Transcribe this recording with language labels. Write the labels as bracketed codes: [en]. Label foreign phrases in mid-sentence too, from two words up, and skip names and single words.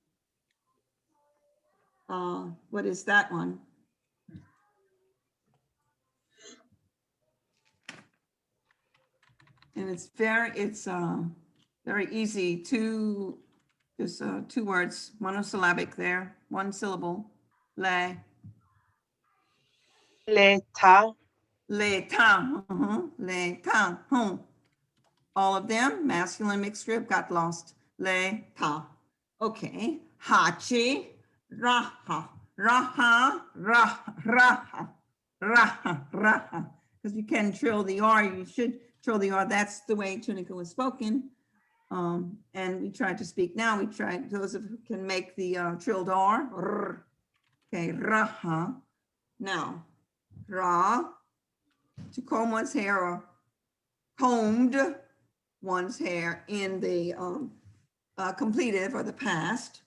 [en] What is that one? And it's very easy to just two words, monosyllabic there, one syllable. [tun] Le. L'état. L'état. L'état. [en] All of them, masculine mixed group, got lost. [tun] L'état. Okay. Hachi. Raha. Raha. Raha. Raha. Raha. Raha. [en] Because you can trill the R, you should trill the R. That's the way Tunica was spoken. And we tried to speak now. We tried, those who can make the trilled R. Okay, raha. Now, ra, to comb one's hair or combed one's hair in the completive or the past.